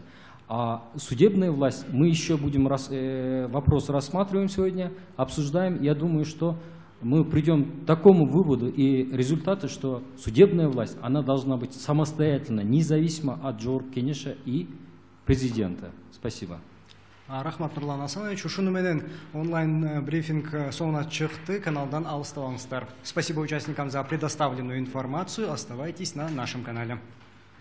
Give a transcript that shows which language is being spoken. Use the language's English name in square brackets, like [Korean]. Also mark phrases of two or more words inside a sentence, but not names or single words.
[Russian] А судебная власть, мы еще будем вопрос рассматриваем сегодня, обсуждаем. Я думаю, что мы придем к такому выводу и результату, что судебная власть, она должна быть самостоятельна, независимо от Жогорку Кенеша и президента. Спасибо. [Kyrgyz] Рахмат, Нурлан Асанович. Ушуну менен онлайн брифинг соңуна чыкты. Каналдан алыстабаңыздар. [Russian] Спасибо участникам за предоставленную информацию. Оставайтесь на нашем канале.